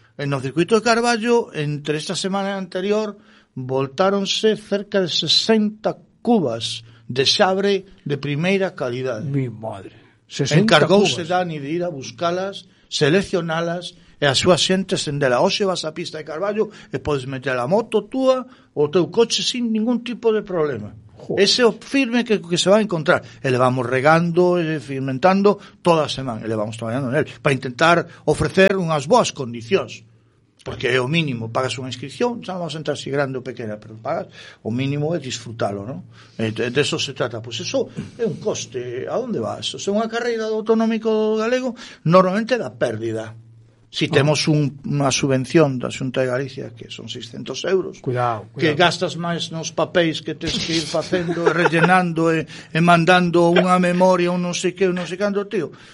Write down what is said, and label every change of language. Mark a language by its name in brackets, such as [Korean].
[Spanish] En el circuito de Carballo, entre esta semana anterior, [Galician] voltáronse cerca de 60 cubas de xabre de primeira calidade. [Spanish] Mi madre. [Galician] Encargouse Dani de ir a buscalas, seleccionalas, e a súa xente sendela. Oxe vas á pista de Carballo e podes meter a moto túa ou o teu coche sin ningún tipo de problema. [Spanish] Ese firme que se va a encontrar, le vamos regando, fermentando toda semana, le vamos trabajando en él, para intentar ofrecer unas [Galician] boas condicións. Porque é o mínimo, pagas unha inscripción, xa vamos a entrar si grande ou pequena, pero pagas, o mínimo é disfrutalo, ¿no? [Spanish] De eso se trata, pues eso é un coste, ¿a dónde va eso? [Galician] Según a carreira do autonómico galego, normalmente da pérdida. Si temos unha subvención da Xunta de Galicia, que son 600 euros, cuidado, cuidado. Que gastas máis nos papéis que tens que ir facendo, rellenando e mandando unha memoria, un non sei que, un non sei cando, tío.